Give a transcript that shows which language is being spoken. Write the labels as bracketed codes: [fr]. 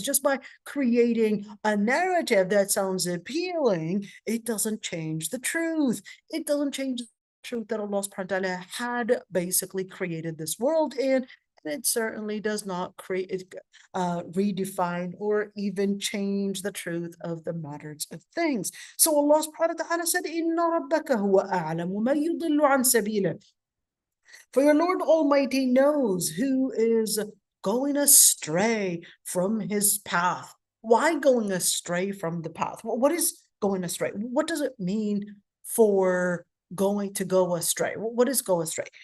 [en] Just by creating a narrative that sounds appealing, it doesn't change the truth. It doesn't change the truth that Allah subhanahu wa ta'ala had basically created this world in. It certainly does not redefine or even change the truth of the matters of things. So Allah subhanahu wa ta'ala said, [ar] إِنَّ رَبَّكَ هُوَ أَعْلَمُ مَن يُضِلُّ عَن سَبِيلِهِ [en] For your Lord Almighty knows who is going astray from his path. Why going astray from the path? What is going astray? What does it mean for going to go astray? What is go astray?